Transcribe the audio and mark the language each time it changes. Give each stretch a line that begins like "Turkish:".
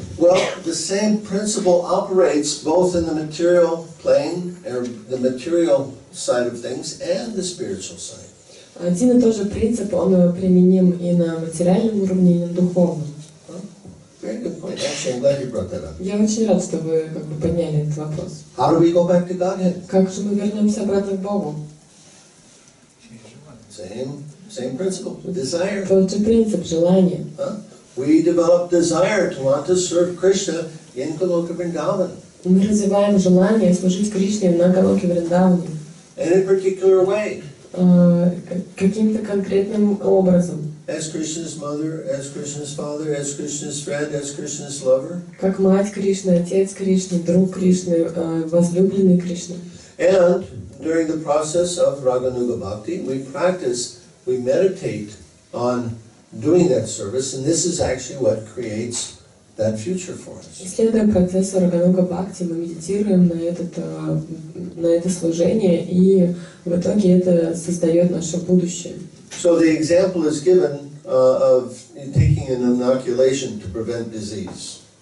English: Well, the same principle operates both in the material plane, or the material side of things, and the spiritual side.
Russian: Один и тот же принцип, он применим и на материальном уровне, и на духовном.
English: Very good point. Actually, I'm glad you brought that up.
Russian: Я очень рад, что вы подняли этот вопрос.
English: How do we go back to Godhead?
Russian: Как же мы вернемся обратно к Богу?
English: Same principle. Desire.
Russian: Тот же принцип желания.
English: We develop desire to want to serve Krishna in Goloka Vrindavan.
Russian: Мы развиваем желание служить Кришне на Галоке Вриндаване.
English: And in a particular way.
Russian: Каким-то конкретным образом.
English: As Krishna's mother, as Krishna's father, as Krishna's friend, as Krishna's lover.
Russian: Как мать Кришны, отец Кришны, друг Кришны, возлюбленный Кришны.
English: And during the process of Raganuga Bhakti, we meditate on doing that service, and this is actually what creates that future for us.
Russian: Исследуя процесс Рагануга Бхакти, мы медитируем на это служение, и в итоге это создает наше будущее.
English: So the example is given of taking an inoculation to prevent disease.